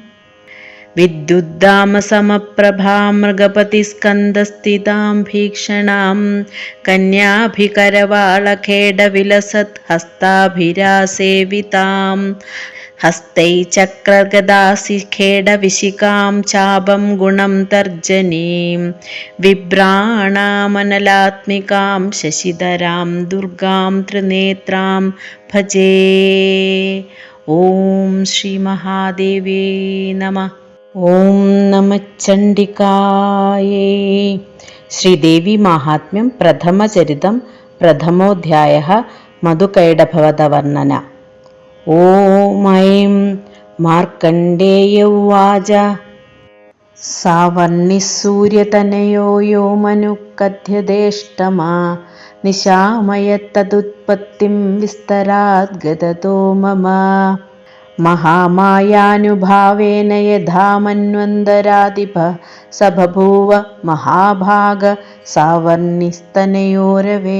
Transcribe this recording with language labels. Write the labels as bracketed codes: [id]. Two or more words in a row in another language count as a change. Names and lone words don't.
[sa] विद्युद्दामसमप्रभां मृगपतिस्कन्दस्थितां भीक्षणां कन्याभिकरवाळखेडविलसत् हस्ताभिरासेवितां हस्तै चक्रगदासिखेडविशिखां चापं गुणं तर्जनीं विभ्राणामनलात्मिकां शशिधरां दुर्गां त्रिनेत्रां भजे. ഓം ശ്രീ മഹാദേവേ നമഃ. ഓം നമഃചണ്ഡികായൈ. ശ്രീദേവി മാഹാത്മ്യം പ്രഥമചരിതം പ്രഥമോധ്യായഃ. മധുകൈടഭവധവർണ്ണന. ഓം ഐം മാർക്കണ്ഡേയ ഉവാച സാവർണിഃ സൂര്യതനയോ യോ മനുഃ കഥ്യതേഷ്ടമാ നിശാമയത്തദുത്പത്തിം വിസ്തരാത് ഗതതോ മമ മഹാമായാനുഭാവേന യഥാ മന്വന്തരാധിപഃ സ ബഭൂവ മഹാഭാഗ സാവർണിസ്തനയോരവേ.